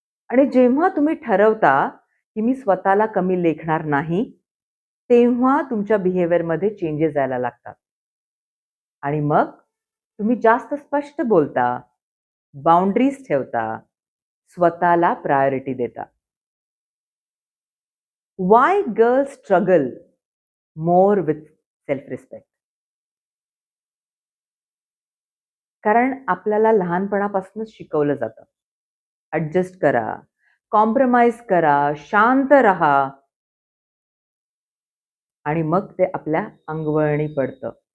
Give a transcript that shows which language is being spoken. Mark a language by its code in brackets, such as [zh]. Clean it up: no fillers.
[mr] आणि जेव्हा तुम्ही ठरवता, की मी स्वतःला कमी लेखणार नाही, तेव्हा तुमच्या बिहेवियरमध्ये चेंजेस यायला लागतात. आणि मग तुम्ही जास्त स्पष्ट बोलता, बाउंडरीज ठेवता, स्वतःला प्रायोरिटी देता. [en] Why girls struggle more with self respect. [mr] कारण आपल्याला लहानपणापासूनच शिकवलं जातं. ॲडजस्ट करा, कॉम्प्रोमाइज करा, शांत राहा आणि मग ते आपल्या अंगवळणी पडतं.